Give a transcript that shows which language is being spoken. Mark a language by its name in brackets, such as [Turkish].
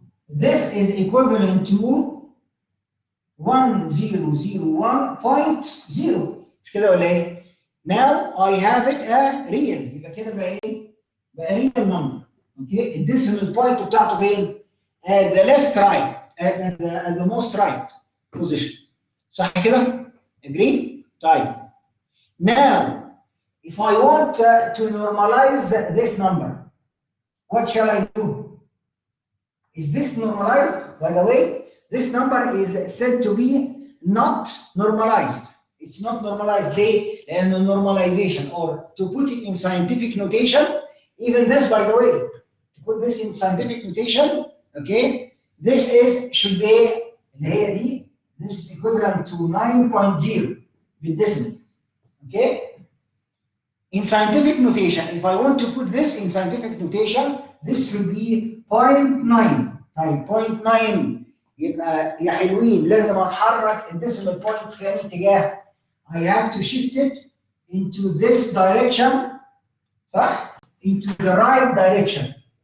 [English] This is equivalent to 1001.0 [Arabic] مش كده ولا ايه؟ [English] Now I have it a real [Arabic] يبقى كده بقى ايه؟ بقى [English] real number. Okay? [Arabic] الديسيمال بوينت بتاعته فين؟ [English] at the left right at the most right position. [Arabic] صح كده؟ [English] Agree? [Arabic] طيب. [English] Now if I want to normalize this number, what shall I do? Is this normalized? By the way, this number is said to be not normalized. It's not normalized. They normalization, or to put it in scientific notation, even this, by the way, to put this in scientific notation, okay, this should be this is equivalent to 9.0 with decimal, okay. In scientific notation, if I want to put this in scientific notation, this should be 0.9. [Arabic] طيب 0.9 يبقى يا حلوين لازم اتحرك الديسيمال بوينت في اي اتجاه. [English] I have to shift it into this direction, صح؟ Into the right direction.